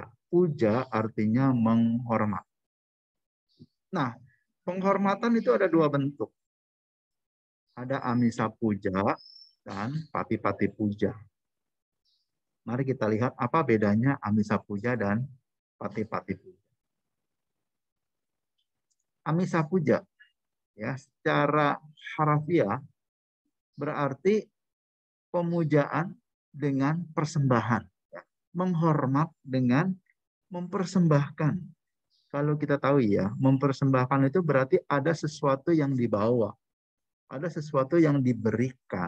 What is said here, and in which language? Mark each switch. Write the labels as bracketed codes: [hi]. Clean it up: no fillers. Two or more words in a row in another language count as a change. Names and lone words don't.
[id] Puja artinya menghormat. Nah, penghormatan itu ada dua bentuk. Ada [pi] amisa puja [id] dan [pi] pati-pati puja. [id] Mari kita lihat apa bedanya [pi] amisa puja [id] dan [pi] pati-pati puja. Amisa puja [id] ya secara harfiah berarti pemujaan dengan persembahan, ya. Menghormat dengan mempersembahkan. Kalau kita tahu ya, mempersembahkan itu berarti ada sesuatu yang dibawa, ada sesuatu yang diberikan.